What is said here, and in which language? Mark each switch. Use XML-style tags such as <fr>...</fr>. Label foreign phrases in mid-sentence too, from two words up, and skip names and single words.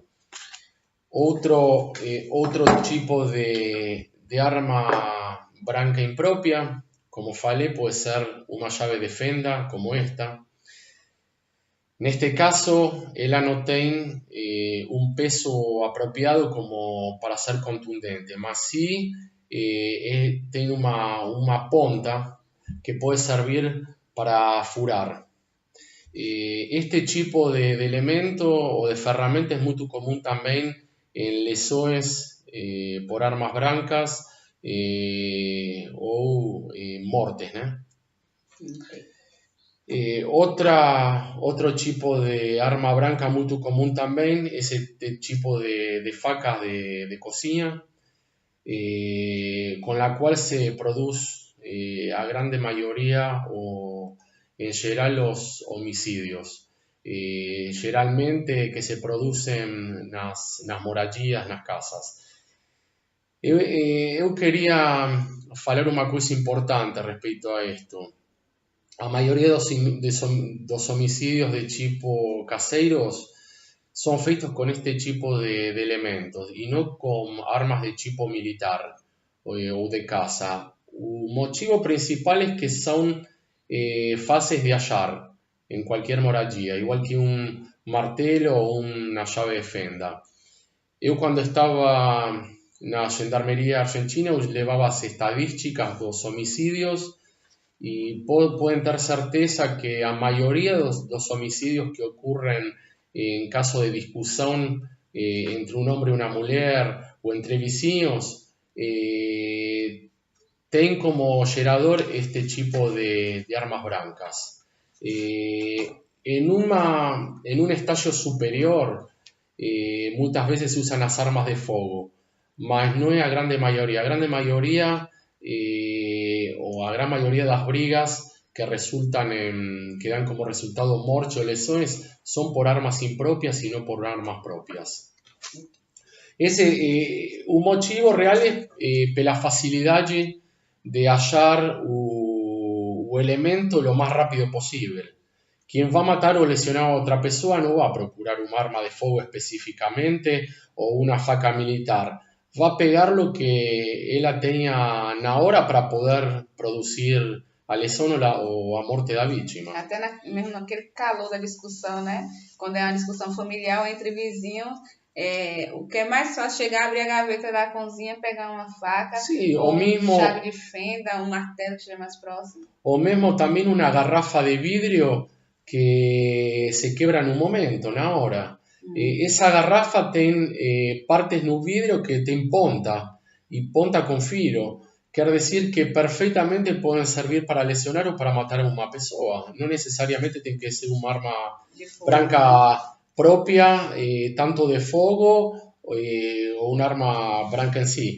<es>Otro tipo de</es> <pt>arma branca</pt> <es>impropia, como falé, puede ser una llave de fenda, como esta. En este caso, ella no tiene un peso apropiado como para ser contundente, mas sí tiene una punta que puede servir para furar. Este tipo de elemento o de ferramenta es muy común también en lesiones por armas brancas o mortes, ¿no? Okay. Otro tipo de</es> <pt>arma branca</pt> <es>muy común también es este tipo de facas de cocina, con la cual se produce</es> <pt>a grande</pt> <es>mayoría o en general los homicidios. Generalmente que se producen</es> <pt>nas moradias, nas casas. Eu queria falar uma coisa importante</pt> <es>respecto a esto.</es> <pt>A maioria dos homicidios de tipo caseiros</pt> <es>son feitos con este tipo de elementos y no con armas de tipo militar o de caza. El motivo principal es que son fáciles de hallar en cualquier moradia, igual que un martelo o una llave de fenda.</es> <pt>Eu cuando estaba na Gendarmeria Argentina eu levaba as estadísticas dos homicidios</pt> <es>y pueden tener certeza que a mayoría de los homicidios que ocurren en caso de discusión entre un hombre y una mujer o entre vecinos, tienen como gerador este tipo de armas brancas. En un estadio superior muchas veces se usan las armas de fuego, mas no es</es> <pt>a grande</pt> <es>mayoría.</es> <pt>A grande</pt> <es>mayoría o a gran mayoría de las brigas que dan como resultado</es> <pt>morte ou lesões</pt> <es>son por armas impropias y no por armas propias.</es> <pt>O motivo real é pela facilidade de achar o elemento</pt> <es>lo más rápido posible. Quien va a matar o lesionar a otra persona no va a procurar un arma de fuego específicamente o una faca militar. Va a pegar lo que</es> <pt>ela tenha na hora</pt> <es>para poder producir</es> <pt>a lesão ou a morte da vítima. Até mesmo naquele calor da discussão, né? Quando é uma discussão familiar ou entre vizinhos, o que é mais fácil chegar, abrir a gaveta da cozinha, pegar uma faca,</pt> <es>sí,</es> <pt>ou</pt> <es>mismo,</es> <pt>chave de fenda, um martelo que esteja mais próximo.</pt> <es>O mesmo también una garrafa de vidrio</es> <pt>que se quebra</pt> <es>en un momento,</es> <pt>na hora.</pt> <es>Esa garrafa tiene partes</es> <pt>no vidrio que tem ponta,</pt> <es>y ponta con filo. Quiere decir que perfectamente pueden servir para lesionar o para matar a una persona. No necesariamente tiene que ser un arma branca propia, tanto de fuego o un arma branca en sí.</es>